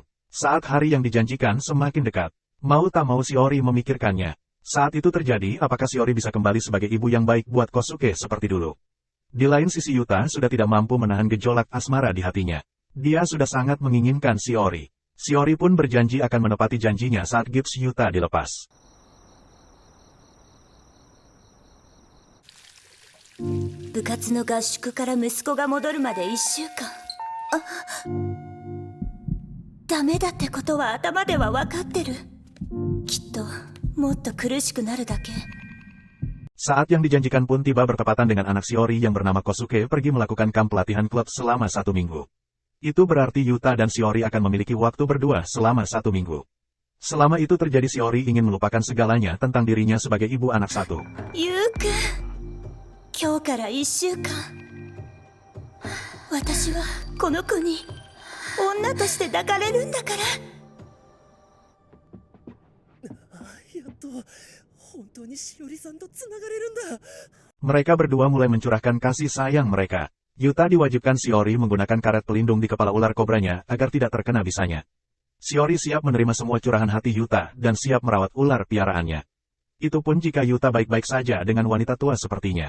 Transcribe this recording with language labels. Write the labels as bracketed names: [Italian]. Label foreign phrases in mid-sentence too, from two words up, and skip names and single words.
[Indonesian] Saat hari yang dijanjikan semakin dekat. Mau tak mau Shiori memikirkannya. Saat itu terjadi, apakah Shiori bisa kembali sebagai ibu yang baik buat Kosuke seperti dulu? Di lain sisi Yuta sudah tidak mampu menahan gejolak asmara di hatinya. Dia sudah sangat menginginkan Shiori. Shiori pun berjanji akan menepati janjinya saat gips Yuta dilepas. [Japanese] 部活の合宿から息子が戻るまで 1週間。ダメだってことは頭では分かってる。きっともっと苦しくなるだけ。 [Indonesian] Saat yang dijanjikan pun tiba bertepatan dengan anak Shiori yang bernama Kosuke pergi melakukan kamp pelatihan klub selama 1 minggu. Itu berarti Yuta dan Shiori akan memiliki waktu berdua selama 1 minggu. Selama itu terjadi Shiori ingin melupakan segalanya tentang dirinya sebagai ibu anak satu. [Japanese] Yuka, 今日から1週間。私はこの子に女として抱かれるんだから。やっと本当にしおりさんとつながれるんだ。 [Indonesian] Mereka berdua mulai mencurahkan kasih sayang mereka. Yuta diwajibkan Shiori menggunakan karet pelindung di kepala ular kobranya agar tidak terkena bisanya. Shiori siap menerima semua curahan hati Yuta dan siap merawat ular piaraannya. Itu pun jika Yuta baik-baik saja dengan wanita tua sepertinya.